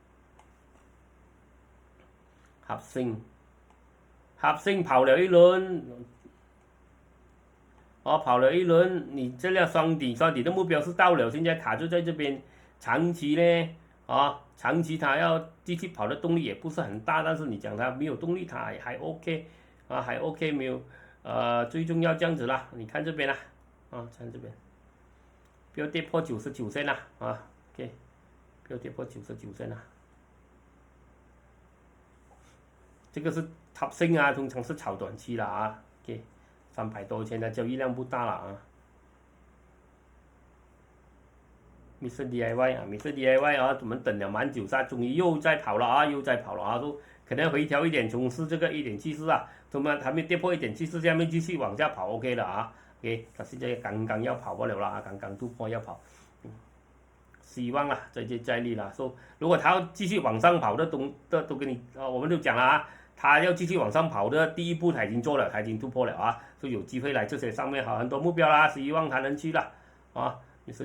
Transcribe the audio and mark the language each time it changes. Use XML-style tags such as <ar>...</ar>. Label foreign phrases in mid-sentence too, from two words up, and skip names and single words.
<zh>合生跑了一輪，你這輛雙底的目標是到了，現在卡住在這邊，長期呢長期它要繼續跑的動力也不是很大，但是你講它沒有動力，它還 OK 還 OK 沒有最重要這樣子啦，你看這邊啦看這邊，不要跌破99線啦OK， 不要跌破99線啦。這個是 Top 升通常是炒短期了OK， 300多千的交易量不大了Mr. DIY 我們等了蠻久終於又在跑了說可能回調一點，從事這個1.74怎麼還沒跌破1.74，下面繼續往下跑 OK 了OK， 它現在剛剛要跑不了了剛剛突破要跑，希望再接再厲了說如果它要繼續往上跑的都跟你我們都講了他要繼續往上跑的第一步他已經做了，他已經突破了所以有機會來這些上面很多目標啦，希望他能去了Mr.</zh>